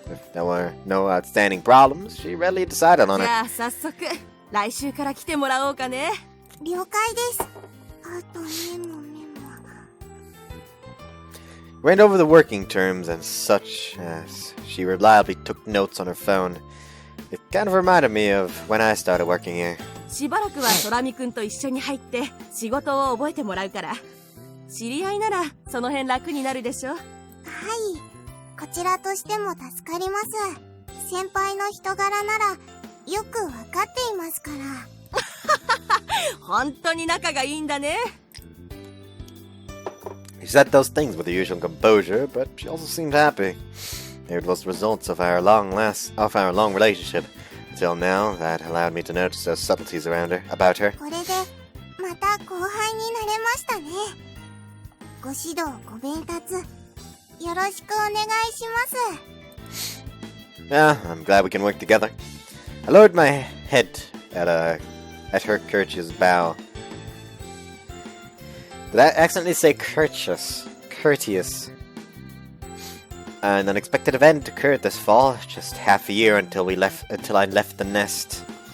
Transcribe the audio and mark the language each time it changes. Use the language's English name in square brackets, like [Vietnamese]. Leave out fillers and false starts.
[English] If there were no outstanding problems, she readily decided on [Japanese] じ [English] it. [Japanese] ゃあ早速来週から来てもらおうかね。了解です。あとメモ。 [English] Went over the working terms and such as she reliably took notes on her phone. It kind of reminded me of when I started working here. [Japanese] しばらくは空見くんと一緒に入って仕事を覚えてもらうから。知り合いならその辺楽になるでしょ。はい。こちらとしても助かります。先輩の人柄ならよくわかっていますから。本当に仲がいいんだね。 [English] She said those things with the usual composure, but she also seemed happy. It was the results of our long relationship. Until now, that allowed me to notice those subtleties about her. [Japanese] これでまた後輩になれましたね。ご指導ご鞭撻よろしくお願いします。 [English] Yeah, I'm glad we can work together. I lowered my head at her courteous bow. Did I accidentally say courteous? Courteous. An unexpected event occurred this fall, just half a year until I left the nest.